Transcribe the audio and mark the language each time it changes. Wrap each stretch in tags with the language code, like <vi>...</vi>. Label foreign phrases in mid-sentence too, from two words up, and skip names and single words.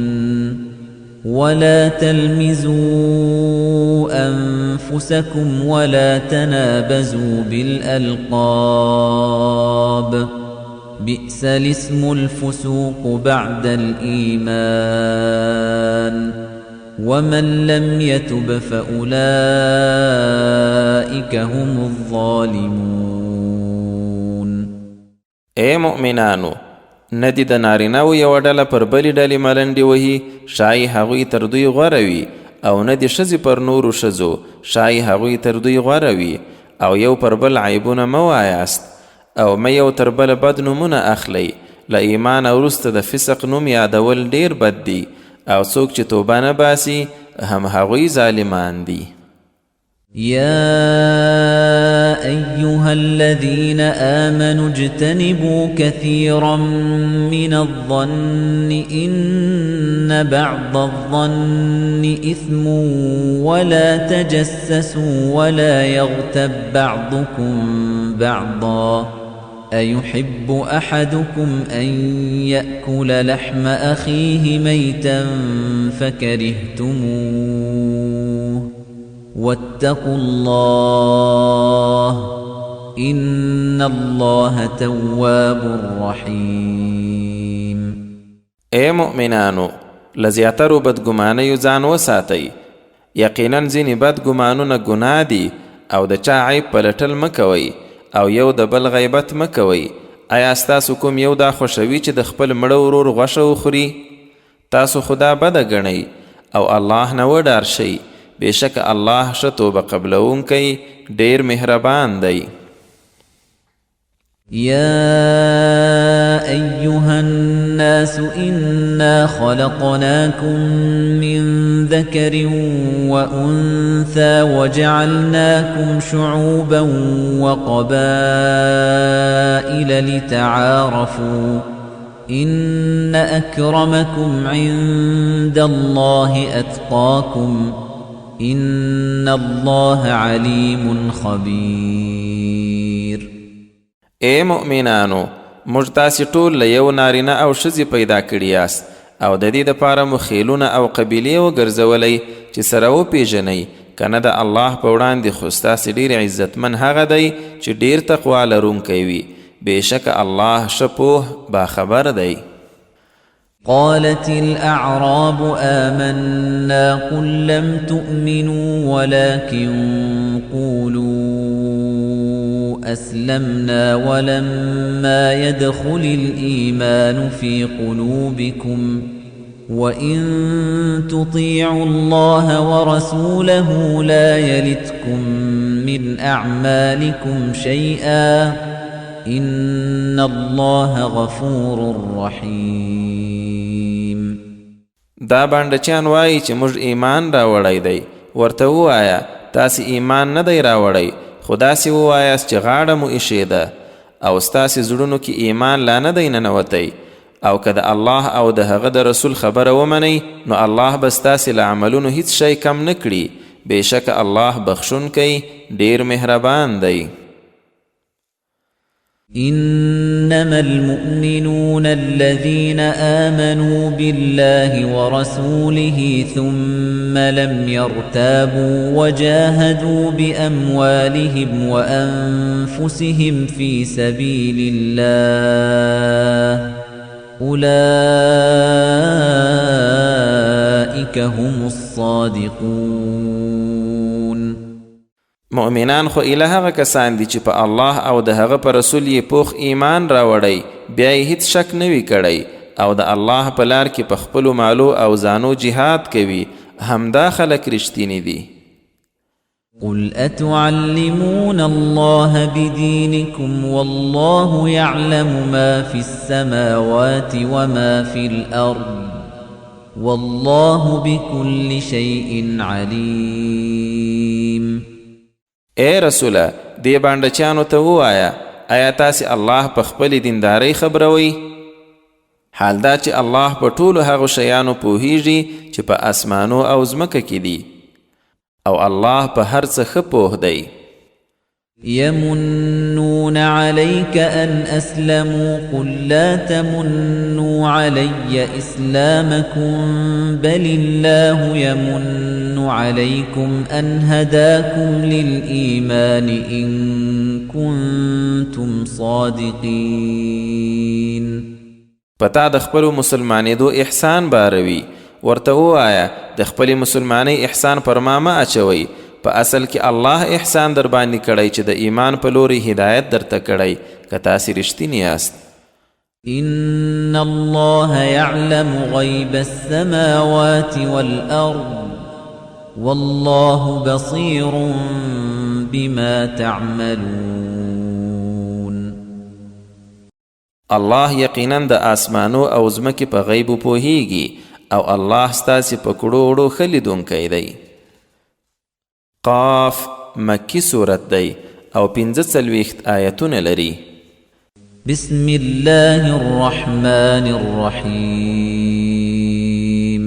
<ar>ولا تلمزوا أنفسكم ولا تنابزوا بالألقاب بئس الاسم الفسوق بعد الإيمان ومن لم يتب فأولئك هم الظالمون.</ar> <ps>اے مؤمنانو، ندی د نارینه‌و یوه ډله پر بلې ډلې ملنډې وهي ښایي هغوی تر دوی غوره وي، او نه د ښځې پر نورو ښځو ښایي هغوی تر دوی غوره وي، او یو پر بل عیبونه مه وایاست او مه یو تر بله بد نومونه اخلئ. له ایمان وروسته د فسق نوم یادول ډیر بد دی، او څوک چې توبه نه باسي هم هغوی ظالمان دي.</ps> <ar>يا أيها الذين آمنوا اجتنبوا كثيرا من الظن إن بعض الظن إثم ولا تجسسوا ولا يغتب بعضكم بعضا أيحب أحدكم أن يأكل لحم أخيه ميتا فكرهتموه واتقوا الله إن الله تواب رحيم.</ar> <ps>اے مؤمنانو، لزیاترو بدګمانیو ځان وساتئ. یقینا ځینې بدګمانونه ګناه دي او د چا عیب پلټل مه کوئ او یو د بل غیبت مه کوئ. آیا ستاسو کوم یو دا خوښوي چې د خپل مړه ورور غوښه وخوري؟ تاسو خدا بده ګڼئ او الله نه وډار شئ، بېشکه الله ښه توبه قبلونکی ډیر مهربان دی.</ps> <ar>يا أيها الناس إنا خلقناكم من ذكر وأنثى وجعلناكم شعوبا وقبائل لتعارفوا إن أكرمكم عند الله أتقاكم إن الله عليم خبير.</ar> <ps>اے مؤمنانو، موږ تاسې ټول له یو نارینه او ښځې پیدا کړي یاست او د دې دپاره مو خیلونه او قبیلې وګرځولی چې سره وپېژنئ، که نه د الله په وړاندې خو ستاسې ډېر عزتمن هغه دی چې ډېر تقوا لرونکی وي. بېشکه الله ښه پوه باخبر دی.</ps> <ar>قالت الأعراب آمنا قل لم تؤمنوا ولكن قولوا أسلمنا ولما يدخل الإيمان في قلوبكم وإن تطيعوا الله ورسوله لا يلتكم من أعمالكم شيئا إن الله غفور رحيم.</ar> <ps>دا بانډچیان وایي چې موږ ایمان راوړی دی. ورته ووایه تاسې ایمان نه دی راوړی، خو داسې ووایاست چې غاړه مو ایښې ده او ستاسې زړونو کې ایمان لا نه دی ننوتی. او که د الله او د هغه د رسول خبره ومنئ نو الله به ستاسې له عملونو هیڅ شی کم نه کړي. بېشکه الله بخښونکی ډېر مهربان دی.</ps> <ar>إنما المؤمنون الذين آمنوا بالله ورسوله ثم لم يرتابوا وجاهدوا بأموالهم وأنفسهم في سبيل الله أولئك هم الصادقون.</ar> <ps>مؤمنان خو ایله هغه کسان دي چې په الله او د هغه په رسول یې پوخ ایمان راوړی، بیا یې هیڅ شک نه وي کړی او د الله په لار کې په خپلو مالو او ځانو جهاد کوي، همدا خلک رښتیني دي.</ps> <ar>قل أتعلمون الله بدينكم والله يعلم ما في السماوات وما في الأرض والله بكل شيء عليم.</ar> <ps>اے رسوله، دې بانډچیانو ته ووایه آیا تاسې الله په خپلې دیندارۍ خبروئ؟ حال دا چې الله په ټولو هغو شیانو پوهیږي چې په اسمانو او ځمکه کې دي او الله په هر څه ښه پوه دی.</ps> <ar>يمنون عليك أن أسلموا قل لا تمنوا علي إسلامكم بل الله يمن عليكم أن هداكم للإيمان إن كنتم صادقين.</ar> <ps>پتا د خپلو مسلمانېدو احسان باروي، ورته ووایه د خپلې مسلمانۍ احسان پر ما مه اچوئ، په اصل کې الله احسان در باندې کړی چې د ایمان په لوري هدایت درته کړی که تاسې رښتیني یاست.</ps> <ar>إن الله يعلم غيب السماوات والأرض والله بصير بما تعملون.</ar> <ps>الله یقینا د آسمانو او ځمکې په غیبو پوهیږي او الله ستاسې په کړو وړو ښه لیدونکی دی. قاف مکی صورت دی او 45 آیتونه لري.</ps> <ar>بسم الله الرحمن الرحیم.</ar>